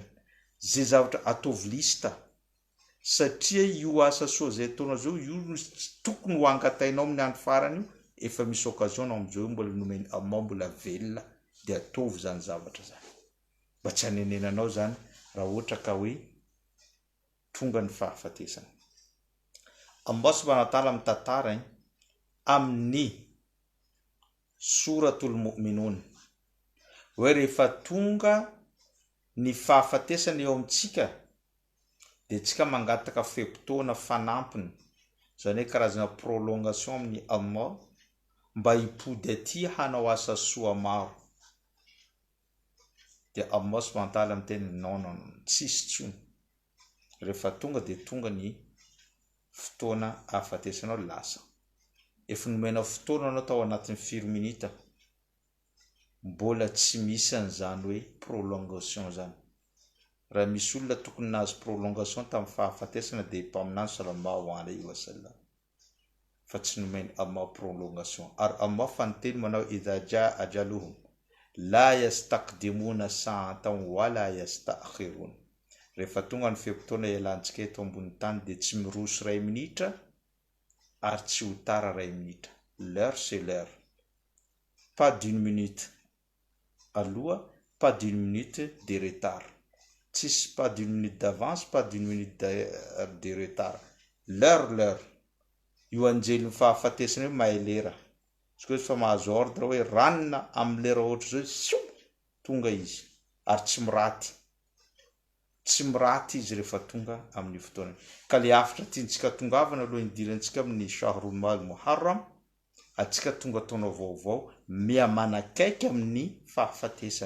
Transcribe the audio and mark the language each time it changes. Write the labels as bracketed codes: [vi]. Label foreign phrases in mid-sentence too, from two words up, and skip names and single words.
[mg] Zay zavatra atovy lista. Satria io asa soa zay ataonao zao, io tokony ho angatainao amin'ny andro farany io, efa misy occasion amin'izao mbola nomeny aminao mbola velona, dia atovy zany zavatra zany. Mba tsy hanenenanao zany raha ohatra ka hoe tonga ny fahafatesana. Allah [ar] سبحانه وتعالى [mg] mitantara amin'ny Suratul Mu'minun hoe rehefa tonga ny fahafatesana eo amintsika dia tsika mangataka feim-potoana fanampiny, zany hoe karazana prolongation amin'ny Allah mba hipody aty hanao asa soa maro. Dia Allah [ar] سبحانه وتعالى [mg] miteny non, tsisy tsony. Rehefa tonga dia tonga ny fotoana ahafatesanao lasa. Efa nomenao fotoana anao tao anatin'ny 4 minita, mbola tsy misy an'izany hoe prolongation zany. Raha misy olona tokony nahazo prolongation tamin'ny fahafatesana dia mpaminany [ar] صلى الله عليه وسلم, [mg] fa tsy nomeny Allah prolongation. Ary Allah fanoteny manao [ar] إذا جاء أجلهم لا يستقدمون ساعة ولا يستأخرون. [mg] Rehefa tonga ny feim-potoana ialantsika eto ambony tany dia tsy miroso 2 minitra ary tsy ho tara 2 minitra. [fr] L'heure c'est l'heure. Pas d'une minute aloha, pas d'une minute de retard. Tsisy pas d'une minute d'avance, pas d'une minute de retard. L'heure. [mg] Io anjelin'ny fahafatesana hoe mahay lera. Tsy hoe fa mahazo ordre hoe ranona amin'ny lera ohatra zao, tonga izy. Ary tsy miraty. Tsy miraty izy rehefa tonga amin'ny fotoana. Ka le afatra tiantsika tongavana aloha indirantsika amin'ny Shahrul Muharram, atsika tonga taona vaovao, miamanakaiky amin'ny fahafatesana.